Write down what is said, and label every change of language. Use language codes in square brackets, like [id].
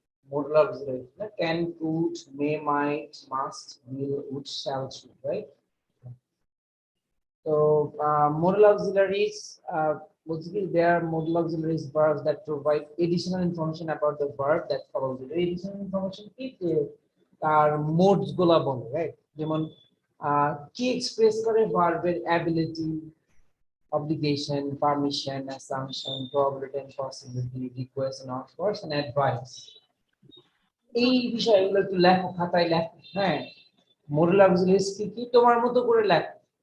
[en] modal auxiliary, can, could, may, might, must, will, would, shall, should, right? So modal auxiliaries, basically they are modal auxiliaries verbs that provide additional information about the verb that follows it. Additional information [bn] কি যে তার modes গুলা বলে, right? যেমন কি express করে ভার্বের ability, [en] obligation, permission, assumption, probability and possibility, request and offers and advice. [bn] এই বিষয়গুলো একটু লেখো, খাতায় লেখো। হ্যাঁ, modal auxiliaries কি কি তোমার মতো করে লেখো।